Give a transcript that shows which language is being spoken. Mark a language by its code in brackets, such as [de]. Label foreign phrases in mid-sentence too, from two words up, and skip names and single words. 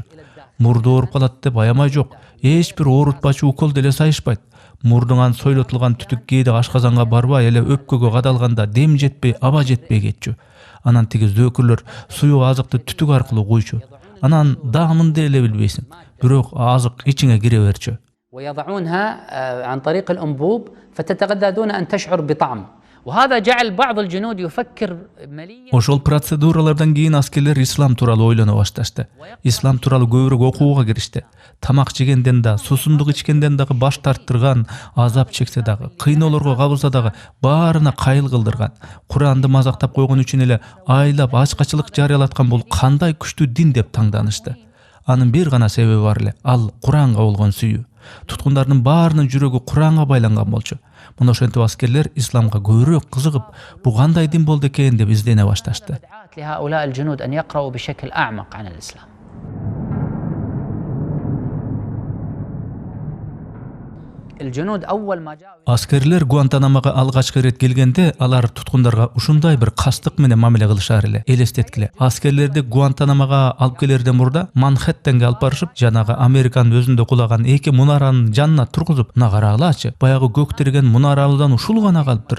[ky] Мурду ооруп калат деп аямай жок. Эч бир оорутпачу укол деле сайышпайт. Мурдуңан сойлотулган түтүк кээде ашказанга барбай эле өпкөгө кадалганда дем жетпей, аба жетпей кетчү. Анан тиги зөөкүрлөр суюк азыкты түтүк аркылуу куйчу. Анан даамын деле билбейсиң. Бирок азык ичиңе кире берчү. [ar] ويضعونها عن طريق الأنبوب فتتغذى دون أن تشعر بطعم. وهذا جعل بعض الجنود يفكر مليا. [ky] Ошол процедуралардан кийин аскерлер ислам тууралуу ойлоно башташты. Ислам тууралуу көбүрөөк окууга киришти. Тамак жегенден да, сусундук ичкенден дагы баш тарттырган, азап чексе дагы, кыйноолорго кабылса дагы баарына кайыл кылдырган. Куранды мазактап койгон үчүн эле айлап ачкачылык жарыялаткан бул кандай күчтүү дин деп таңданышты. Анын бир гана себеби бар эле, ал Куранга болгон сүйүү. Туткундардын баарынын жүрөгү Куранга байланган болчу. Мына ошентип аскерлер исламга көбүрөөк кызыгып, бу кандай дин болду экен деп издене башташты. [ar] لهؤلاء الجنود أن يقرأوا بشكل أعمق عن الإسلام. الجنود أول ما جاءوا [ky] Аскерлер Гуантанамога алгачкы ирет келгенде, алар туткундарга ушундай бир кастык менен мамиле кылышар эле. Элестеткиле. Аскерлерди Гуантанамога алып келерден мурда Манхэттенге алып барышып, жанагы Американын өзүндө кулаган эки мунаранын жанына тургузуп, "Мына карагылачы, баягы көктөргөн мунарабыздан ушул гана калыптыр.